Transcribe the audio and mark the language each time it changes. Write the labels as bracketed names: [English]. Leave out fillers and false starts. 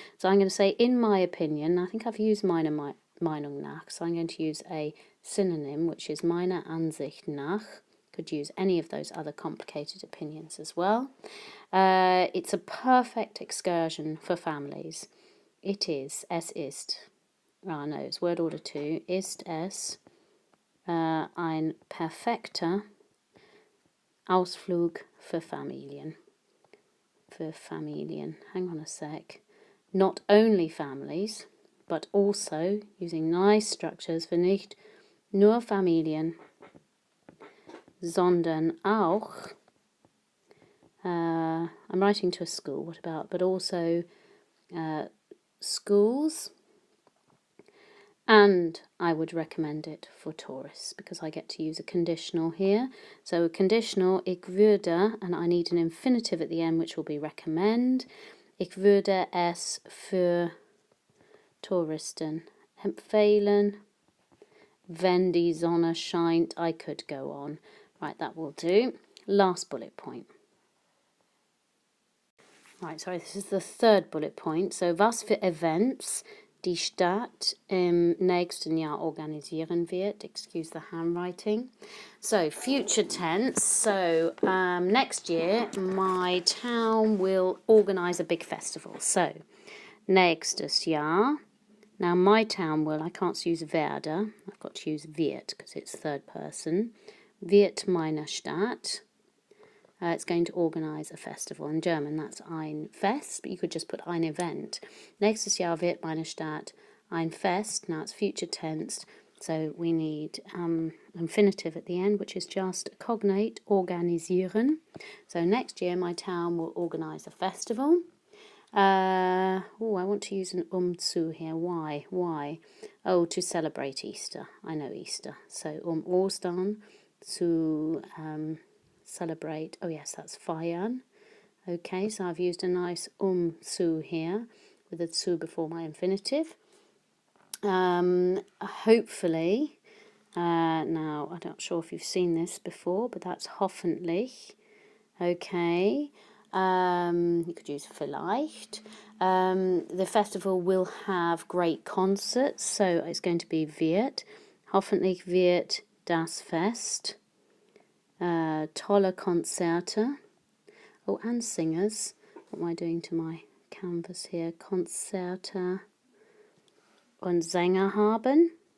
[English] So I'm going to say, in my opinion, I think I've used [German] meiner Meinung nach, [English] so I'm going to use a synonym, which is [German] meiner Ansicht nach. [English] Could use any of those other complicated opinions as well. It's a perfect excursion for families. It is, [German] es ist. [English] Ah, no, it's word order 2. [German] Ist es ein perfekter Ausflug für Familien. Für Familien. [English] Hang on a sec. Not only families, but also using nice structures [German] für nicht nur Familien, sondern auch, [English] I'm writing to a school, what about, but also schools, and I would recommend it for tourists because I get to use a conditional here. So a conditional, [German] ich würde, [English] and I need an infinitive at the end which will be recommend. [German] Ich würde es für Touristen empfehlen. Wenn die Sonne scheint, [English] I could go on. Right, that will do. Last bullet point. Right, sorry, this is the third bullet point. [German] So, was für Events die Stadt im nächsten Jahr organisieren wird. [English] Excuse the handwriting. So, future tense. So, next year, my town will organise a big festival. So, [German] nächstes Jahr. [English] Now, my town will, I can't use werde, I've got to use wird because it's third person. [German] Wird meine Stadt. [English] It's going to organise a festival. In German, that's [German] ein Fest, [English] but you could just put [German] ein Event. Nächstes Jahr wird meine Stadt ein Fest. [English] Now, it's future tense, so we need infinitive at the end, which is just cognate, organisieren. So, next year, my town will organise a festival. I want to use an zu here. Why? Why? Oh, to celebrate Easter. I know Easter. So, Ostern, zu celebrate. Oh, yes, that's feiern. Okay, so I've used a nice zu here with a zu before my infinitive. Hopefully, now, I'm not sure if you've seen this before, but that's hoffentlich. Okay. You could use vielleicht. The festival will have great concerts, so it's going to be wird. [German] Hoffentlich wird das Fest. Tolle Konzerte. [English] Oh, and singers. What am I doing to my canvas here? [German] Konzerte und Sänger haben.